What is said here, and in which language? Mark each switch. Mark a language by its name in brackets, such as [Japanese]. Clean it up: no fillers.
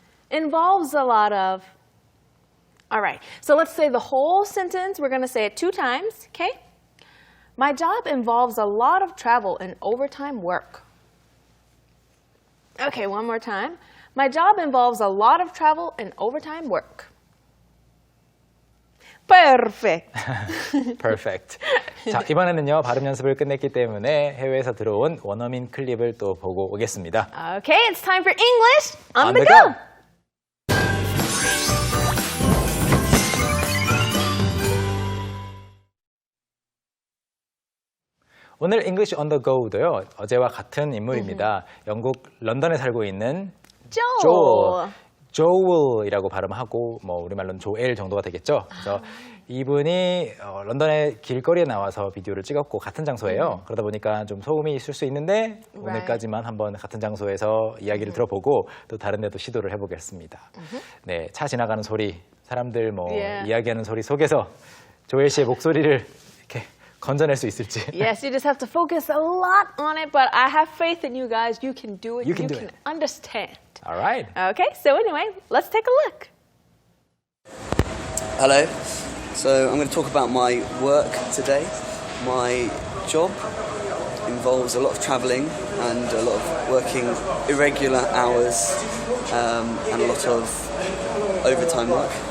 [English] Involves a lot of. All right. So let's say the whole sentence. We're going to say it 2 times. Okay? My job involves a lot of travel and overtime work. Okay, one more time. My job involves a lot of travel and overtime work. Perfect. Perfect. [Korean] 자, 이번에는요, 발음 연습을 끝냈기 때문에 해외에서 들어온 원어민 클립을 또 보고 오겠습니다. [English] Okay, it's time for English on the go. [Korean] 오늘 [English] English on the Go [Korean] 도요, 어제와 같은 인물입니다. 영국 런던에 살고 있는 [English] Joel. [Korean] 조엘이라고 발음하고 뭐 우리말로는 조엘 정도가 되겠죠. 그래서 이분이 런던의 길거리에 나와서 비디오를 찍었고 같은 장소예요. 그러다 보니까 좀 소음이 있을 수 있는데 오늘까지만 한번 같은 장소에서 이야기를 들어보고 또 다른 데도 시도를 해보겠습니다. 네, 차 지나가는 소리, 사람들 뭐 이야기하는 소리 속에서 조엘 씨의 목소리를 이렇게 건져낼 수 있을지. [English] Yes, you just have to focus a lot on it, but I have faith in you guys. You can do it. You can do it. Understand. All right. Okay, so anyway, let's take a look. Hello. So I'm going to talk about my work today. My job involves a lot of travelling and a lot of working irregular hours and a lot of overtime work.